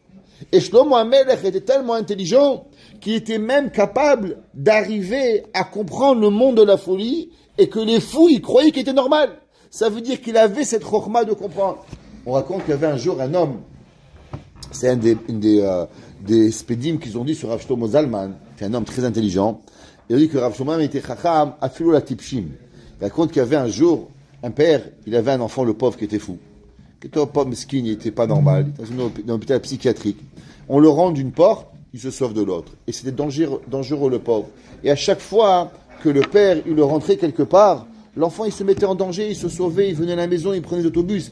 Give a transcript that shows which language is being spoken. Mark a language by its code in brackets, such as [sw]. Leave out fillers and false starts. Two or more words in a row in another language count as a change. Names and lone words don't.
[fr] Et Shlomo HaMelech était tellement intelligent qu'il était même capable d'arriver à comprendre le monde de la folie et que les fous, ils croyaient qu'il était normal. Ça veut dire qu'il avait cette chokhma de comprendre. On raconte qu'il y avait un jour un homme, c'est un des spédim qu'ils ont dit sur Rav Shlomo Zalman, c'est un homme très intelligent, il a dit que Rav Shlomo était [he] חכם אפילו לטיפשים. [fr] Il raconte qu'il y avait un jour, un père, il avait un enfant, le pauvre, qui était fou. Qui était un pauvre mesquin, il n'était pas normal, il était dans un hôpital psychiatrique. On le rend d'une porte, il se sauve de l'autre. Et c'était dangereux le pauvre. Et à chaque fois que le père, il le rentrait quelque part, l'enfant, il se mettait en danger, il se sauvait, il venait à la maison, il prenait l'autobus.